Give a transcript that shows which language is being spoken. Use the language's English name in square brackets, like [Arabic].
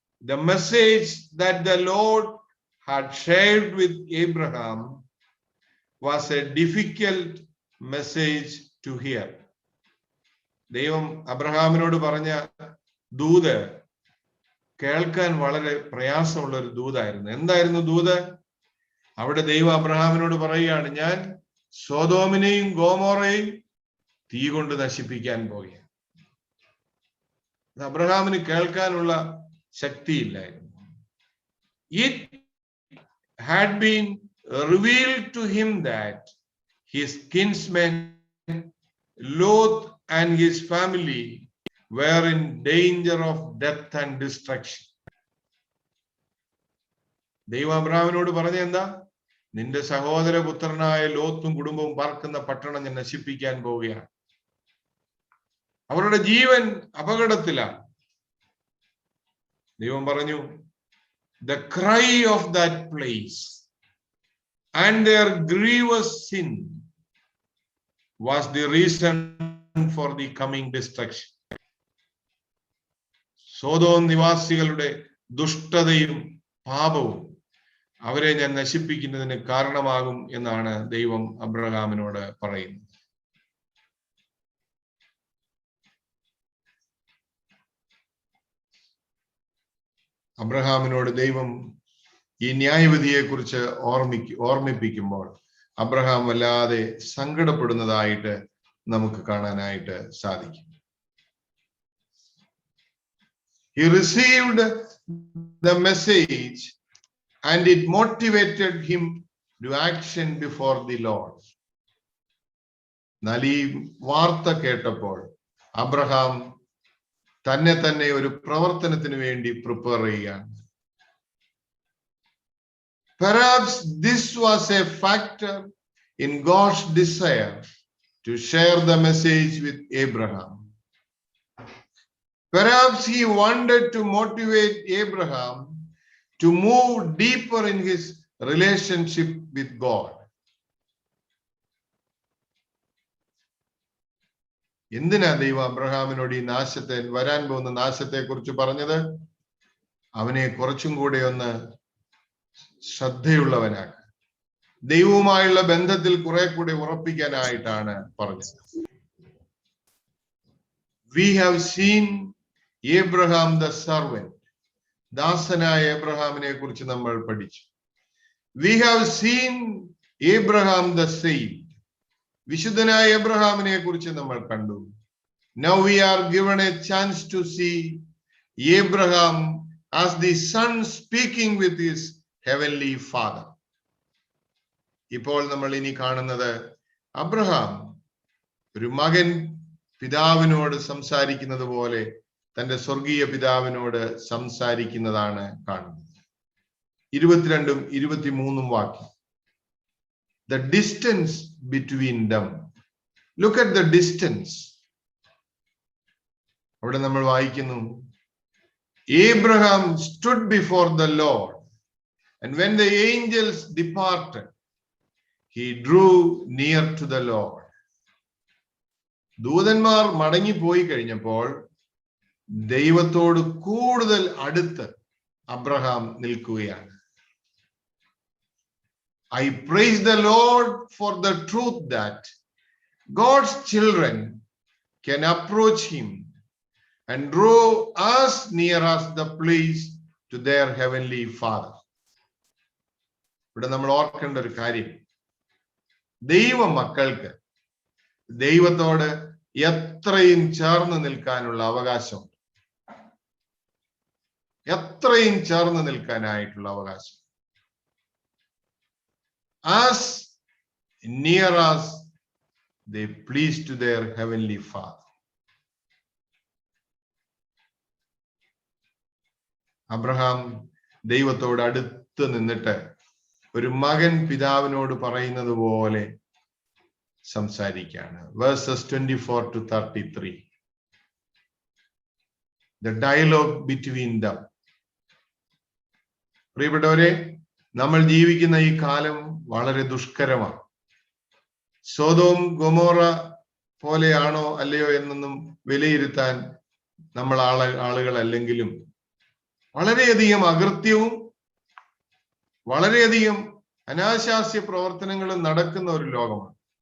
[English] The message that the Lord had shared with Abraham was a difficult message to hear. [Malayalam] ദൈവം അബ്രഹാമിനോട് പറഞ്ഞ ദൂത് കേൾക്കാൻ വളരെ പ്രയാസമുള്ള ഒരു ദൂതായിരുന്നു. എന്തായിരുന്നു ദൂത്? അവിടെ ദൈവം അബ്രഹാമിനോട് പറയുകയാണ്, ഞാൻ സോദോമിനെയും ഗോമോറയെയും തീ കൊണ്ട് നശിപ്പിക്കാൻ പോകുകയാണ്. അബ്രഹാമിന് കേൾക്കാനുള്ള ശക്തിയില്ലായിരുന്നു. [English] It had been revealed to him that his kinsmen Lot and his family were in danger of death and destruction. [Malayalam] ദൈവം അബ്രഹാമിനോട് പറഞ്ഞ എന്താ? നിന്റെ സഹോദരപുത്രനായ ലോത്തും കുടുംബവും പാർക്കുന്ന പട്ടണം ഞാൻ നശിപ്പിക്കാൻ പോവുകയാണ്. അവരുടെ ജീവൻ അപകടത്തിലാണ്. ദൈവം പറഞ്ഞു, [English] the cry of that place and their grievous sin was the reason for the coming destruction. [Malayalam] Sodom നിവാസികളുടെ ദുഷ്ടതയും പാപവും അവരെ ഞാൻ നശിപ്പിക്കുന്നതിന് കാരണമാകും എന്നാണ് ദൈവം അബ്രഹാമിനോട് പറയുന്നത്. അബ്രഹാമിനോട് ദൈവം ഈ ന്യായവിധിയെ കുറിച്ച് ഓർമ്മിപ്പിക്കുമ്പോൾ അബ്രഹാം വല്ലാതെ സങ്കടപ്പെടുന്നതായിട്ട് നമുക്ക് കാണാനായിട്ട് സാധിക്കും. [English] He received the message and it motivated him to action before the Lord. [Malayalam] എന്നാൽ ഈ വാർത്ത കേട്ടപ്പോൾ അബ്രഹാം തന്നെ ഒരു പ്രവർത്തനത്തിന് വേണ്ടി പ്രിപ്പയർ ചെയ്യുകയാണ്. [English] Perhaps this was a factor in God's desire to share the message with Abraham. Perhaps he wanted to motivate Abraham to move deeper in his relationship with God. [Malayalam] എന്തിനാ ദൈവം അബ്രഹാമിനോട് ഈ വരാൻ പോകുന്ന നാശത്തെ കുറിച്ച് പറഞ്ഞത്? അവനെ കുറച്ചും കൂടെ ഒന്ന് ശ്രദ്ധയുള്ളവനാക്കുക, ദൈവവുമായുള്ള ബന്ധത്തിൽ കുറെ കൂടെ ഉറപ്പിക്കാനായിട്ടാണ് പറഞ്ഞത്. [English] We have seen Abraham the servant. [Malayalam] ദാസനായ എബ്രഹാമിനെ കുറിച്ച് നമ്മൾ പഠിച്ചു. [English] We have seen Abraham the saint. [Malayalam] വിശുദ്ധനായ എബ്രഹാമിനെ കുറിച്ച് നമ്മൾ കണ്ടു. [English] Now we are given a chance to see Abraham as the son speaking with his heavenly father. [Malayalam] ഇപ്പോൾ നമ്മൾ ഇനി കാണുന്നത് അബ്രഹാം ഒരു മകൻ പിതാവിനോട് സംസാരിക്കുന്നത് പോലെ തന്റെ സ്വർഗീയ പിതാവിനോട് സംസാരിക്കുന്നതാണ് കാണുന്നത്. 22 23 വാക്യം. [English] The distance between them. Look at the distance. [Malayalam] അവിടെ നമ്മൾ വായിക്കുന്നു, [English] Abraham stood before the Lord, and when the angels departed, he drew near to the Lord. [Malayalam] ദൂതന്മാർ മടങ്ങിപ്പോയി കഴിഞ്ഞപ്പോൾ ദൈവത്തോട് കൂടുതൽ അടുത്ത് അബ്രഹാം നിൽക്കുകയാണ്. [English] I praise the Lord for the truth that God's children can approach him and draw as near as the place to their heavenly Father. [Malayalam] ഇവിടെ നമ്മൾ ഓർക്കേണ്ട ഒരു കാര്യം, ദൈവ മക്കൾക്ക് ദൈവത്തോട് എത്രയും ചേർന്ന് നിൽക്കാനുള്ള അവകാശമുണ്ട്, എത്രയും ചേർന്ന് നിൽക്കാനായിട്ടുള്ള അവകാശം. [English] As near as they please to their heavenly Father. [Malayalam] Abraham ദൈവത്തോട് അടുത്ത് നിന്നിട്ട് ഒരു മകൻ പിതാവിനോട് പറയുന്നത് പോലെ സംസാരിക്കുകയാണ്. [English] Verses 24 to 33. The dialogue between them. [Malayalam] പ്രിയപ്പെട്ടവരെ, നമ്മൾ ജീവിക്കുന്ന ഈ കാലം വളരെ ദുഷ്കരമാണ്. സോദോം ഗൊമോറ പോലെയാണോ അല്ലയോ എന്നൊന്നും വിലയിരുത്താൻ നമ്മൾ ആളുകളല്ലെങ്കിലും വളരെയധികം അകൃത്യവും വളരെയധികം അനാശാസ്യ പ്രവർത്തനങ്ങളും നടക്കുന്ന ഒരു ലോകമാണ്.